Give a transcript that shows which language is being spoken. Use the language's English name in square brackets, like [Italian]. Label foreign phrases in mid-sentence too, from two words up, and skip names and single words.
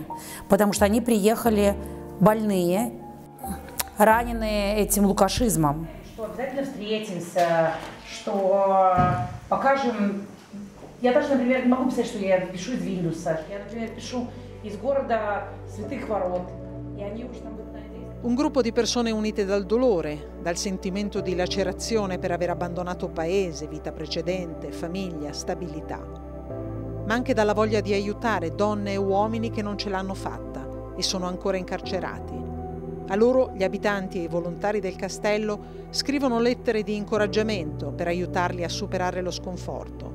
[Russian] Потому что они приехали больные, раненые этим лукашизмом. Что обязательно встретимся, что покажем. Я даже, например, не могу писать, что я пишу из Вильнюса. Я, например, пишу из города Святых Ворот. И они уже там... [Italian] Un gruppo di persone unite dal dolore, dal sentimento di lacerazione per aver abbandonato paese, vita precedente, famiglia, stabilità, ma anche dalla voglia di aiutare donne e uomini che non ce l'hanno fatta e sono ancora incarcerati. A loro gli abitanti e i volontari del castello scrivono lettere di incoraggiamento per aiutarli a superare lo sconforto.